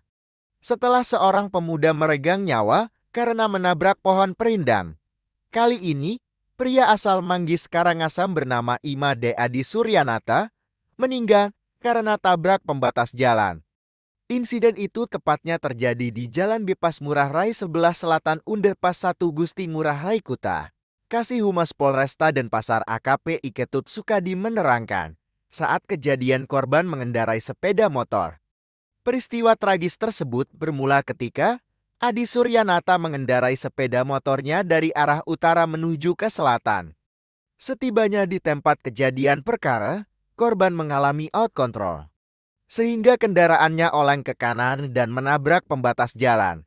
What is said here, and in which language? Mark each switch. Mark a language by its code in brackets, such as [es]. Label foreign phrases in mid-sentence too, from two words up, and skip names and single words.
[id] Setelah seorang pemuda meregang nyawa karena menabrak pohon perindang. Kali ini, pria asal Manggis Karangasem bernama Imade Adi Suryanata meninggal karena tabrak pembatas jalan. Insiden itu tepatnya terjadi di Jalan Bypass Ngurah Rai sebelah selatan Underpass 1 Gusti Ngurah Rai Kuta. Kasih Humas Polresta Denpasar AKP Iketut Sukadi menerangkan, saat kejadian korban mengendarai sepeda motor. Peristiwa tragis tersebut bermula ketika Adi Suryanata mengendarai sepeda motornya dari arah utara menuju ke selatan. Setibanya di tempat kejadian perkara, korban mengalami [en] out control, [id] sehingga kendaraannya oleng ke kanan dan menabrak pembatas jalan.